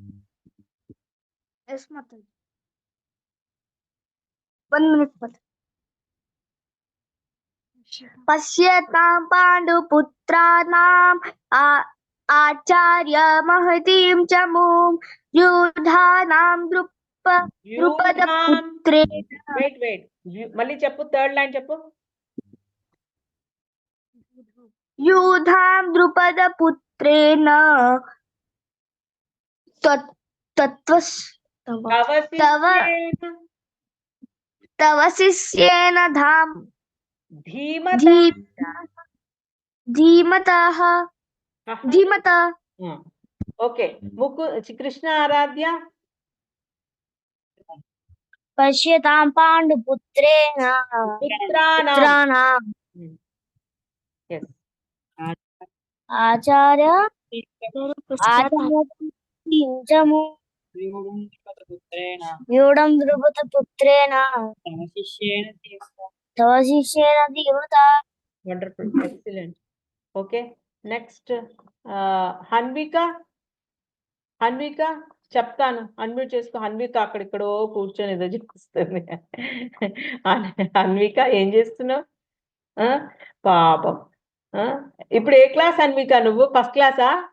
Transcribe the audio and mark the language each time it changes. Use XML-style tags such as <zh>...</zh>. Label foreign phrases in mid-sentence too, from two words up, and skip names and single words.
<sa>పశ్యతాం పాండుపుత్రానాం ఆచార్య మహతీం చమూం వ్యూఢానాం ద్రుపద పుత్రేణ.</sa> <te>వెయిట్ మళ్ళీ చెప్పు,</te> <en>third line</en> <te>చెప్పు.</te> <sa>వ్యూఢాం ద్రుపద పుత్రేణ तत्त्वस् तव तव शिष्येन तव शिष्येन धीमता धीमतः अह, धीमता</sa> <te>ఓకే కృష్ణ ఆరాధ్య</te> <sa>पश्यतां पाण्डुपुत्रेण పుత్రానాం पुत्राणाम्</sa> <en>yes</en> <sa>आचार्य व्यूढं द्रुपदपुत्रेण तव शिष्येन धीमता</sa> <en>wonderful excellent okay next</en> <te>హన్విక చెప్తాను అన్మ్యూట్ చేసుకో హన్విక అక్కడిక్కడో కూర్చొని ఏదో చూపిస్తుంది హన్విక ఏం చేస్తున్నావు పాపం ఇప్పుడు ఏ క్లాస్ హన్విక నువ్వు</te> <en>first class</en>